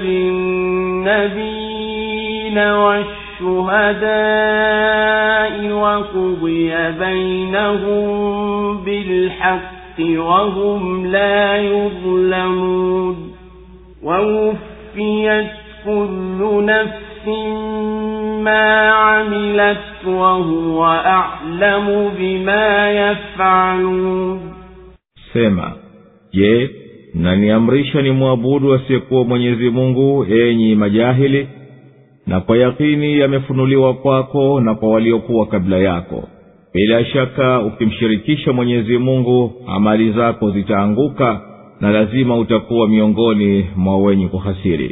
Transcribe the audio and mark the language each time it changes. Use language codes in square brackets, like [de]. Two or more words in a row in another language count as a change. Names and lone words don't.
[ar] بالنبيين والشهداء وقضي بينهم بالحق وهم لا يظلمون ووفيت كل نفس ما عملت وهو أعلم بما يفعلون. [sw] Sema, je, mnaniamrisha nimwabudu asiyekuwa Mwenyezi Mungu enyi majahili? Na kwa yakini yamefunuliwa kwako na kwa waliokuwa kabla yako. Bila shaka ukimshirikisha Mwenyezi Mungu amali zako zitaanguka na lazima utakuwa miongoni mwa wenye kuhasiri.